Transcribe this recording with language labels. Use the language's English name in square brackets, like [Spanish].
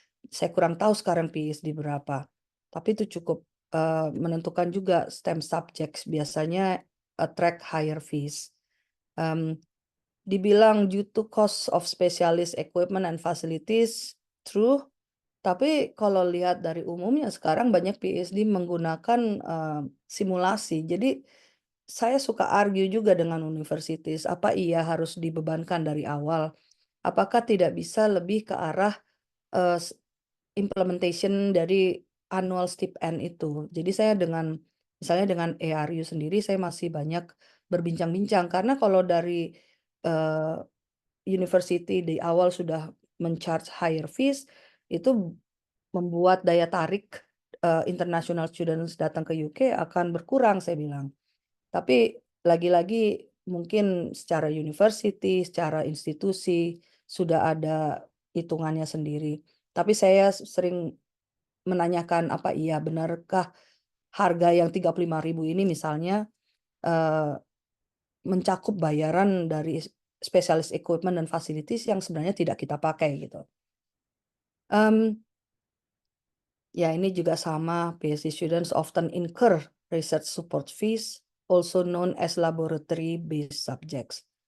[Indonesian] Saya kurang tahu sekarang PhD berapa. Tapi itu cukup menentukan juga [English] STEM subjects [Indonesian] biasanya [English] attract higher fees. [Indonesian] Dibilang [English] due to cost of specialist equipment and facilities, true. [Indonesian] Tapi kalau lihat dari umumnya sekarang banyak PhD menggunakan simulasi. Jadi saya suka argue juga dengan universities, apa iya harus dibebankan dari awal? Apakah tidak bisa lebih ke arah implementation dari annual stipend itu? Jadi saya misalnya dengan ARU sendiri saya masih banyak berbincang-bincang karena kalau dari university di awal sudah men-charge [English] higher fees, [Indonesian] itu membuat daya tarik [English] international students [Indonesian] datang ke UK akan berkurang, saya bilang. Tapi lagi-lagi mungkin secara university, secara institusi sudah ada hitungannya sendiri. Tapi saya sering menanyakan apa iya benarkah harga yang 35.000 ini misalnya mencakup bayaran dari spesialis equipment dan facilities yang sebenarnya tidak kita pakai gitu. Ya ini juga sama, [English] PhD students often incur research support fees, also known as laboratory-based subjects.